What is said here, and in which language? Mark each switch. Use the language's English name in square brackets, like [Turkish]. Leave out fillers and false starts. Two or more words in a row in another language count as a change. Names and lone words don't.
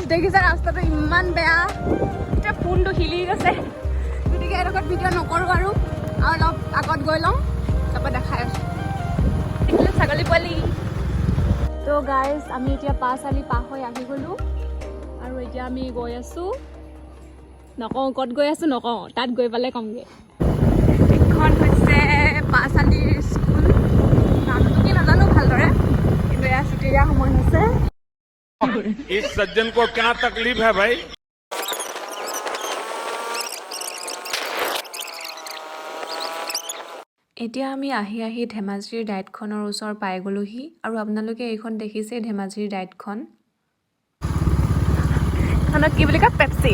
[Assamese] দেখিছে ৰাস্তাটো ইমান বেয়া এতিয়া ফোনটো হিলি গৈছে গতিকে এডোখৰত ভিডিঅ' নকৰোঁ আৰু অলপ আগত গৈ লওঁ তাৰপৰা দেখাই আছোঁ দেখিলে ছাগলী পোৱালি তো গাইজ আমি এতিয়া পাঁচআলি পাৰ হৈ আহি গ'লোঁ আৰু এতিয়া আমি গৈ আছোঁ নকওঁ ক'ত গৈ আছোঁ নকওঁ তাত গৈ পালে ক'মগৈ এইখন হৈছে পাঁচআলিৰ স্কুল নামটো কি নাজানো ভালদৰে কিন্তু এয়া ছুটি দিয়া সময় হৈছে [Hindi] इस सज्जन को क्या तकलीफ है भाई [Assamese] এতিয়া আমি আহি ধেমাজিৰ ডাইটখনৰ ওচৰ পাই গ'লোহি আৰু আপোনালোকে এইখন দেখিছে ধেমাজিৰ ডাইটখন এইখনক কি বুলি কয় পেপচি